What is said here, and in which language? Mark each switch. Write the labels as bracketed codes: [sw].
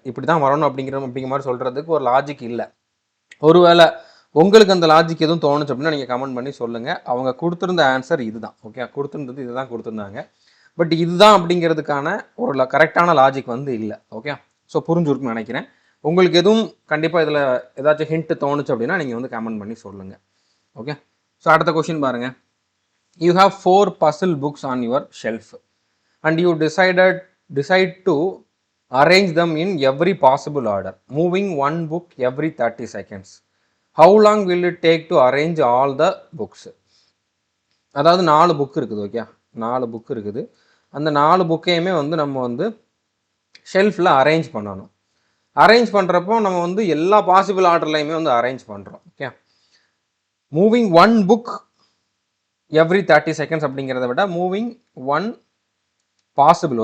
[ta] இப்படி தான் வரணும் அப்படிங்கிற மாதிரி சொல்கிறதுக்கு ஒரு லாஜிக் இல்லை. ஒருவேளை உங்களுக்கு அந்த லாஜிக் எதுவும் தோணுச்சு அப்படின்னா நீங்கள் கமெண்ட் பண்ணி சொல்லுங்கள். அவங்க கொடுத்துருந்த ஆன்சர் இதுதான். ஓகே, கொடுத்துருந்தது இதுதான் கொடுத்துருந்தாங்க, பட் இதுதான் அப்படிங்கிறதுக்கான ஒரு கரெக்டான லாஜிக் வந்து இல்லை. ஓகே, ஸோ புரிஞ்சுருக்குன்னு நினைக்கிறேன். உங்களுக்கு எதுவும் கண்டிப்பாக இதில் ஏதாச்சும் ஹிண்ட் தோணுச்சு அப்படின்னா நீங்கள் வந்து கமெண்ட் பண்ணி சொல்லுங்கள். ஓகே, ஸோ அடுத்த கொஷின் பாருங்கள். [en] You have 4 puzzle books on your shelf and you decide to arrange them in every possible order, moving one book every 30 seconds. How long will it take to arrange all the books? [ta] அதாவது 4 book இருக்குது. Okay, 4 book இருக்குது. அந்த 4 புக்கையுமே வந்து நம்ம வந்து ஷெல்ஃபில் arrange பண்ணணும். Arrange பண்ணுறப்போ நம்ம வந்து எல்லா பாசிபிள் ஆர்டர்லையுமே வந்து அரேஞ்ச் பண்ணுறோம். Okay, [en] moving 1 book every 30 seconds [ta] அப்படிங்கிறத விட மூவிங் 1 பாசிபிள்.